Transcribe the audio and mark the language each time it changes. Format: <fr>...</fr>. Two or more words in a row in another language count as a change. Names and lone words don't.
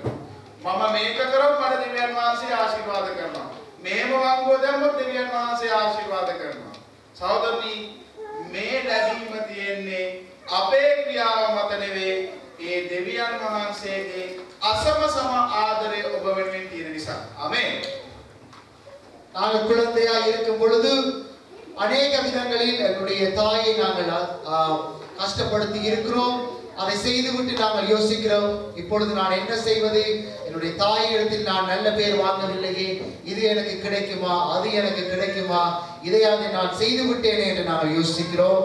<si>මම මේක කරොත් මට දෙවියන් වහන්සේ ආශිර්වාද කරනවා. මේව වංගුව දැම්මොත් දෙවියන් වහන්සේ ආශිර්වාද කරනවා. සහෝදරනි මේ ලැබීම තියෙන්නේ අපේ ක්‍රියාව මත නෙවෙයි ඒ දෙවියන් වහන්සේගේ අසම සම ආදරය ඔබ වෙනුවෙන් තියෙන නිසා. ආමේන්.</si> <ta>நாங்கள் குழந்தையாக இருக்கும் பொழுது அநேக விதங்களில் என்னுடைய தாயை நாங்கள் கஷ்டப்படுத்தி இருக்கிறோம். அதை செய்துவிட்டு நாங்கள் யோசிக்கிறோம், இப்பொழுது நான் என்ன செய்வது? என்னுடைய தாயிடத்தில் நான் நல்ல பேர் வாங்கவில்லையே, இது எனக்கு கிடைக்குமா, அது எனக்கு கிடைக்குமா, இதையாவது நான் செய்து விட்டேனே என்று நாங்கள் யோசிக்கிறோம்.</ta>